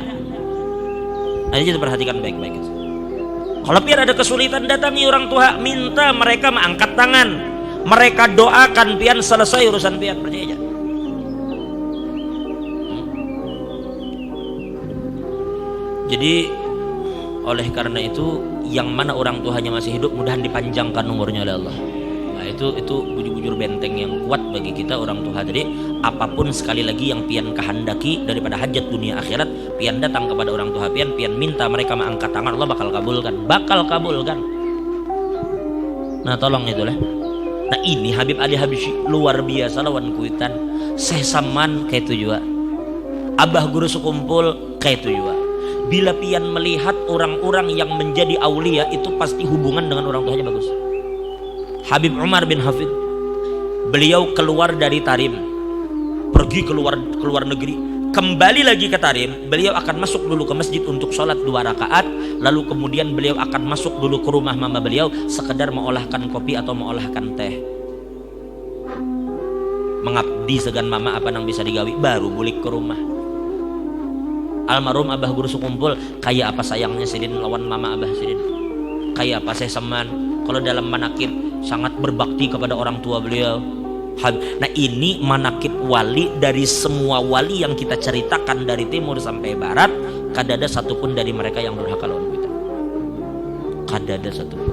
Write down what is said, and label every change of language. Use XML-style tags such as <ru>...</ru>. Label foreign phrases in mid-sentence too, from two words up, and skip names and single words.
<id>Nah, itu perhatikan baik-baik. Kalau pian ada kesulitan, datangi orang tua, minta mereka mengangkat tangan. Mereka doakan pian, selesai urusan pian, percaya aja. Jadi oleh karena itu, yang mana orang tuanya masih hidup, mudahan dipanjangkan umurnya oleh Allah. Nah, itu bujur-bujur benteng yang kuat bagi kita orang tua. Jadi apapun sekali lagi yang pian kehendaki daripada hajat dunia akhirat, pian datang kepada orang tua pian minta mereka mengangkat tangan, Allah bakal kabulkan. Nah tolong itulah.</id> <bjn>Nah ini Habib Ali Habsyi luar biasa lawan kuitan. Saya saman kayak itu juga, abah guru sekumpul kayak itu juga.</bjn> <id>Bila pian melihat orang-orang yang menjadi aulia, itu pasti hubungan dengan orang tuanya bagus. Habib Umar bin Hafid, beliau keluar dari Tarim, pergi keluar negeri, kembali lagi ke Tarim. Beliau akan masuk dulu ke masjid untuk sholat 2 rakaat, lalu kemudian beliau akan masuk dulu ke rumah mama beliau, sekedar mengolahkan kopi atau mengolahkan teh, mengabdi segan mama apa yang bisa digawi, baru balik ke rumah.</id> <bjn>Almarhum abah guru sekumpul, kayak apa sayangnya sidin lawan mama abah sidin, kayak apa saya seman kalau dalam manakib sangat berbakti kepada orang tua beliau.</bjn> <id>Nah ini manakib wali, dari semua wali yang kita ceritakan dari timur sampai barat, kada ada satupun dari mereka yang durhaka lawan kita, kada ada satupun.</id>